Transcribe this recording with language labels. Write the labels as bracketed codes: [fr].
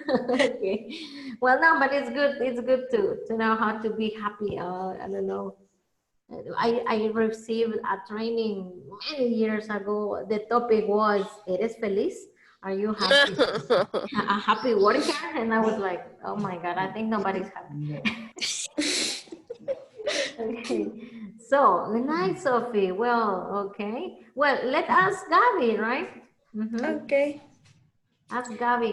[en] Okay. Well, no, but it's good. It's good to know how to be happy. I don't know. I received a training many years ago. The topic was, [es] ¿Eres feliz? [en] Are you happy? A happy worker? And I was like, oh my God, I think nobody's happy. Okay. So, nice, Sophie. Well, okay. Well, let ask Gabby, right? Okay. Ask Gabby.